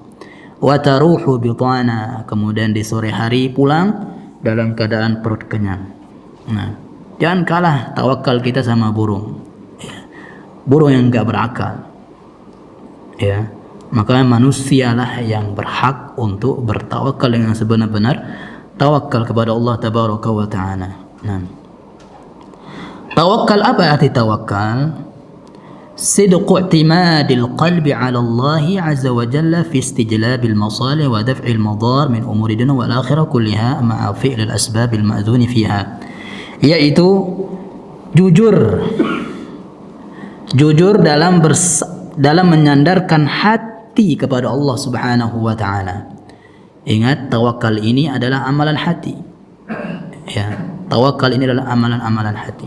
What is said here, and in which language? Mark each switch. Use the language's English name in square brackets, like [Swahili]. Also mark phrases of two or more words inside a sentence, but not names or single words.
[Arabic] وتروح بطانا, [Indonesian] kemudian di sore hari pulang dalam keadaan perut kenyang. Nah, jangan kalah tawakal kita sama burung, ya. Burung yang enggak berakal, ya. Maka manusialah yang berhak untuk bertawakal dengan sebenar-benar tawakal kepada Allah [Arabic] تبارك وتعالى. [Indonesian] Nah, tawakal, apa arti tawakal? [Arabic] صدق اعتماد القلب على الله عز وجل في استجلاب المصالح ودفع المضار من أمور الدنيا والآخرة كلها مع فعل الأسباب المأذون فيها, [Indonesian] yaitu jujur dalam menyandarkan hati kepada Allah [Arabic] سبحانه وتعالى. [Indonesian] Ingat, tawakal ini adalah amalan hati. Ya, tawakal ini adalah amalan-amalan hati.